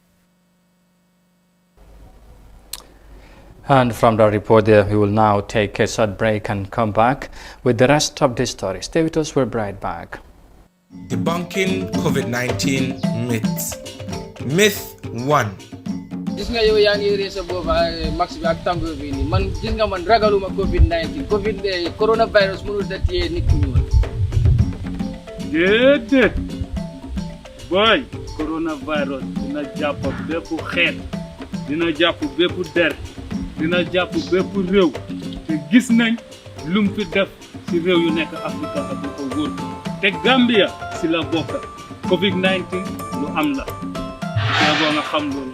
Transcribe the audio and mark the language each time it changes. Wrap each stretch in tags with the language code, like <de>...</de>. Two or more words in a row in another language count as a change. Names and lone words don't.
<en>And from the report there, we will now take a short break and come back with the rest of the story. Stay with us, we'll be right back. Debunking COVID-19 myths. Myth 1.</en> <wo>Gis nga yow yaa ngi reesa boobu max bi ak tàngoor bi nii man gis nga man ragaluma COVID-19 coronavirus mënul da téye nit ku ñuul. déedéet boy coronavirus dina jàpp bépp xeet dina jàpp bépp der dina jàpp bépp réew te gis nañ lum fi def ci réew yu nekk Afrique ak lu ko wóor te Gambia ci la bokk COVID-19 lu am la yaa boo nga xam loolu.</wo>